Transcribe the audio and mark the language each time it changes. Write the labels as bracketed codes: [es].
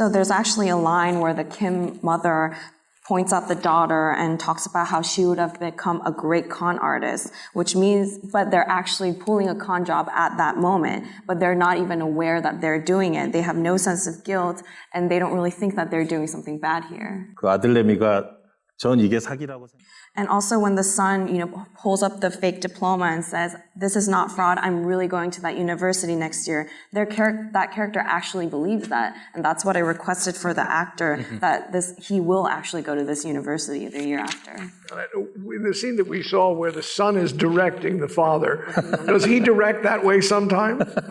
[en] So there's actually a line where the Kim mother points out the daughter and talks about how she would have become a great con artist, which means, but they're actually pulling a con job at that moment, but they're not even aware that they're doing it. They have no sense of guilt, and they don't really think that they're doing something bad here. [ko] 그 아들내미가 전 이게 사기라고 생각해요. [en] And also when the son, pulls up the fake diploma and says, this is not fraud, I'm really going to that university next year, that character actually believes that. And that's what I requested for the actor, that he will actually go to this university the year after. In the scene that we saw where the son is directing the father, does he direct that way sometimes?